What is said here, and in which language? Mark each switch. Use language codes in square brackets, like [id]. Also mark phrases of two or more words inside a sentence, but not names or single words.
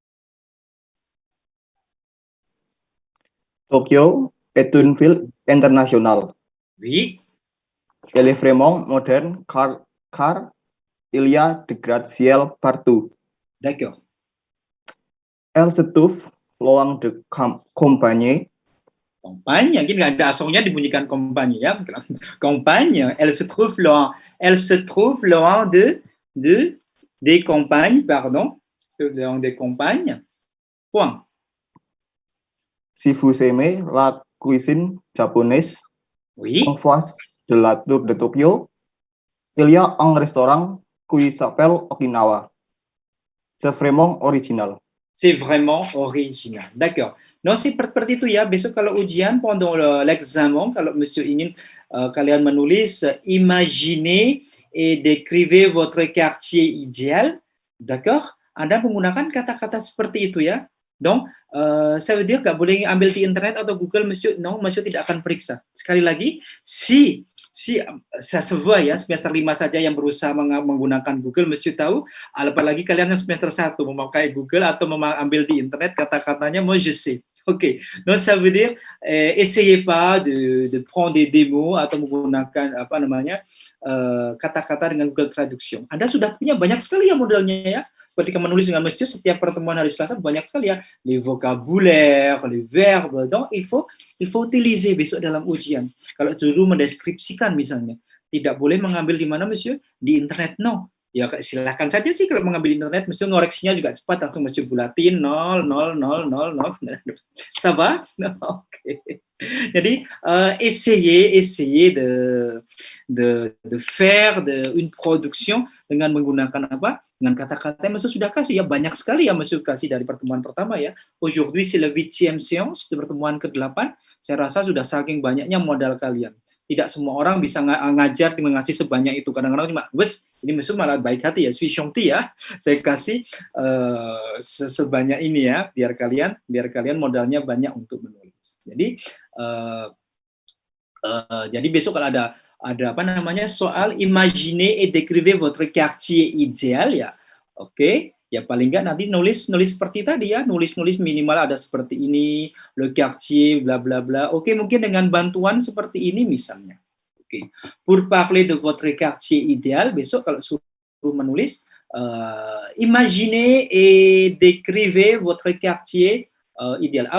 [fr] Tokyo est une ville internationale. Oui. Elle est vraiment moderne car il y a de gratte-ciel partout. D'accord. Elle se trouve loin de campagne. Campagne, [id] ini nggak ada asongnya dibunyikan campagne ya. [fr] Campagne, elle se trouve loin des campagnes, pardon, loin des campagnes. Point. Si vous aimez la cuisine japonaise, oui, en face de la tour de Tokyo, il y a un restaurant qui s'appelle Okinawa. C'est vraiment original. C'est vraiment original. D'accord. Non, c'est [id] seperti itu ya. Besok kalau ujian [fr] pendant l'examen, [id] kalau monsieur ingin kalian menulis, [fr] imaginez et décrivez votre quartier idéal. D'accord? [id] Anda menggunakan kata-kata seperti itu ya. [fr] Donc, ça veut dire [id] nggak boleh ambil di internet atau Google, monsieur. Non, monsieur tidak akan periksa. Sekali lagi, si saya sebuah ya semester 5 saja yang berusaha menggunakan Google, monsieur tahu, apalagi kalian yang semester 1 memakai Google atau ambil di internet kata-katanya, [fr] moi je sais. Ok, donc ça veut dire essayez pas de prendre des mots [id] atau menggunakan apa namanya kata-kata dengan Google Traduction. Anda sudah punya banyak sekali ya modelnya ya. Ketika menulis dengan monsieur, setiap pertemuan hari Selasa banyak sekali ya [fr] les vocabulaire, les verbes. Donc il faut utiliser [id] besok dalam ujian. Kalau dulu mendeskripsikan misalnya, tidak boleh mengambil di mana monsieur? Di internet, no. Ya silakan saja sih kalau mengambil internet, monsieur ngoreksinya juga cepat, langsung monsieur bulatin 0, 0, 0, 0, 0. [fr] Ça va? Oke. Jadi essayez de faire une production [id] dengan menggunakan apa? Dengan kata-kata yang monsieur sudah kasih ya, banyak sekali ya monsieur kasih dari pertemuan pertama ya. [fr] Aujourd'hui c'est le 8e séance, [id] di pertemuan ke-8. Saya rasa sudah saking banyaknya modal kalian. Tidak semua orang bisa ngajar dengan ngasih sebanyak itu. Kadang-kadang cuma, wes, ini monsieur malah baik hati ya, [fr] suis gentil [id] ya. Saya kasih sebanyak ini ya, biar kalian modalnya banyak untuk menulis. Jadi besok kalau ada apa namanya soal [fr] imaginez et décrivez votre quartier idéal [id] ya. Oke. Ya paling nggak nanti nulis seperti tadi ya, nulis minimal ada seperti ini, [fr] le quartier, bla bla bla. [id] Oke, mungkin dengan bantuan seperti ini misalnya. Oke, [fr] pour parler de votre quartier idéal, [id] besok kalau suruh menulis, [fr] imaginez et décrivez votre quartier idéal.